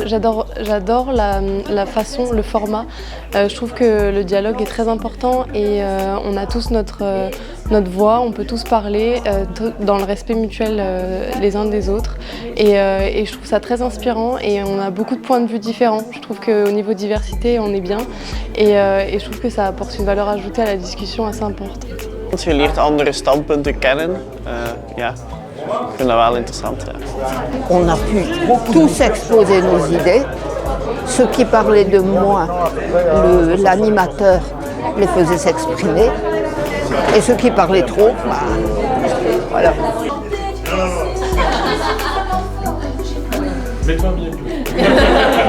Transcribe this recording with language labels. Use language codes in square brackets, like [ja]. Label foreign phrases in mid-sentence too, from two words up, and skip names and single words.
[fr] J'adore la façon, le format. Je trouve que le dialogue est très important et on a tous notre voix, on peut tous parler dans le respect mutuel les uns des autres. Et je trouve ça très inspirant et on a beaucoup de points de vue différents. Je trouve qu'au niveau diversité, on est bien et je trouve que ça apporte une valeur ajoutée à la discussion assez importante. [nl] Je leert andere standpunten kennen. Ja, ik vind dat wel interessant. Ja. [fr] On a pu tous exposer nos idées. Ceux qui parlaient de moi, l'animateur les faisait s'exprimer. Et ceux qui parlaient trop, voilà. Mets-toi mieux.